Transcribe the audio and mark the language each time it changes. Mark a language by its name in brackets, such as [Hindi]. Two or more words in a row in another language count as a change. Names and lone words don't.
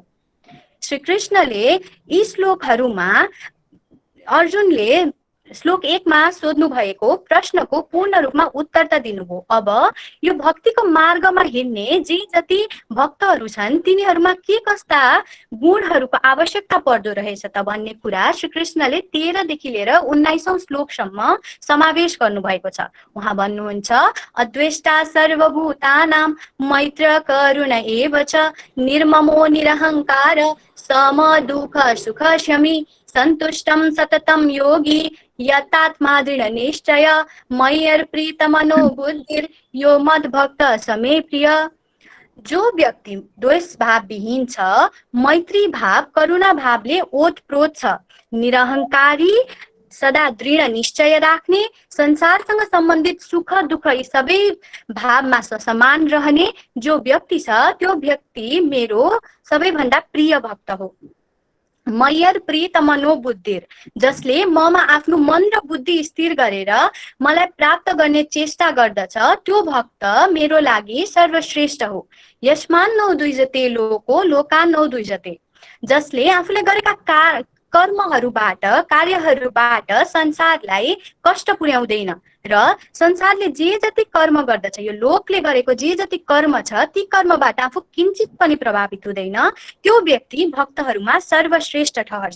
[Nepali] श्री कृष्णले यी श्लोकहरूमा अर्जुनले श्लोक 1 मा सोध्नु भएको प्रश्नको पूर्ण रूपमा उत्तर त दिनुभयो। अब यो भक्तिको मार्गमा हिँड्ने जे जति भक्तहरू छन् तिनीहरूमा के कस्ता गुणहरूको आवश्यकता पर्दो रहेछ त भन्ने कुरा श्री कृष्णले 13 देखि लिएर 19औं श्लोकसम्म समावेश गर्नु भएको छ। उहाँ भन्नुहुन्छ, [Sanskrit] अद्वेष्टा सर्वभूतानां मैत्र करुण एव च, निर्ममो निरहंकार सम दुःख सुख शमी, संतुष्टं सततं योगी यतात्मा दृढ़ निश्चय, मय्यर्पितमनो बुद्धिर यो मद भक्त समे प्रिय। [Nepali] जो व्यक्ति द्वेष भाव विहीन छ, मैत्री भाव करुणा भावले ओतप्रोत छ, निरहंकारी सदा दृढ़ निश्चय राख्ने, संसारसँग सम्बन्धित सुख दुःख यी सबै भावमा समान रहने जो व्यक्ति छ त्यो व्यक्ति मेरो सबैभन्दा प्रिय भक्त हो। [Sanskrit] मय्यर प्रीत मनोबुद्धिर, [Nepali] जसले ममा आफ्नो मन र बुद्धि स्थिर गरेर मलाई प्राप्त गर्ने चेष्टा गर्दछ त्यो भक्त मेरो लागि सर्वश्रेष्ठ हो। [Sanskrit] यस्मान नौ द्विजते लोको लोकान नौ द्विजते, [Nepali] जसले आफूले गरेका कर्महरूबाट कार्यहरूबाट संसारलाई कष्ट पुर्याउँदैन र संसारले जे जति कर्म गर्दछ यो लोकले गरेको जे जति कर्म छ ती कर्मबाट आफू किंचित पनि प्रभावित हुँदैन, त्यो व्यक्ति भक्तहरूमा सर्वश्रेष्ठ ठहर्छ।